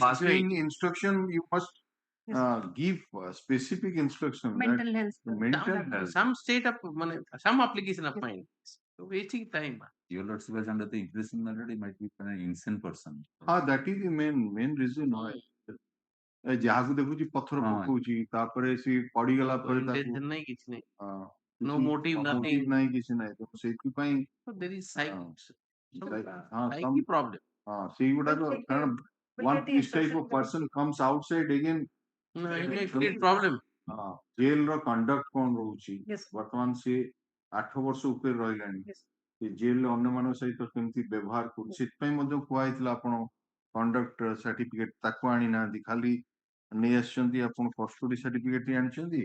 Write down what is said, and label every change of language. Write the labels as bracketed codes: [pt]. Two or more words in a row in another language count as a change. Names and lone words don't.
[en] passing instruction, you must give specific instruction Mental health. that mental health. Some state of some application of mind. So wasting time. your Lordship was under the impression that he might be an insane person. That is the main reason why. [or] ଯାହାକୁ ଦେଖୁଛି ପଥର ହଁ। ପକଉଛି ତାପରେ ସେ ପଡିଗଲା ପରେ ତାକୁ Intention ନାହିଁ କିଛି ନାହିଁ. ହଁ, [en] No [or] କିଛି [en] motive, nothing. [or] motive ନାହିଁ କିଛି ନାହିଁ ତ ସେଇଥିପାଇଁ [en] So there is psyche some problem. [or] ସେଇଗୁଡାକ [en] But [or] କାରଣ [en] but one get the this type of instruction person comes outside again No, it may create problem. [or] ଜେଲ ର କଣ୍ଡକ୍ଟ କଣ ରହୁଛି [en] Yes. [or] ବର୍ତ୍ତମାନ ସେ 8 ବର୍ଷ ଉପରେ ରହିଲାଣି [en] Yes. [or] ସେ ଜେଲରେ ଅନ୍ୟମାନଙ୍କ ସହିତ କେମିତି ବ୍ୟବହାର କରୁଛି ସେଥିପାଇଁ ମଧ୍ୟ କୁହାଯାଇଥିଲା ଆପଣ [en] conduct certificate [or] ତାକୁ ଆଣିନାହାନ୍ତି ଖାଲି ନେଇ ଆସିଛନ୍ତି ଆପଣ [en] custody certificate [or] ଆଣିଛନ୍ତି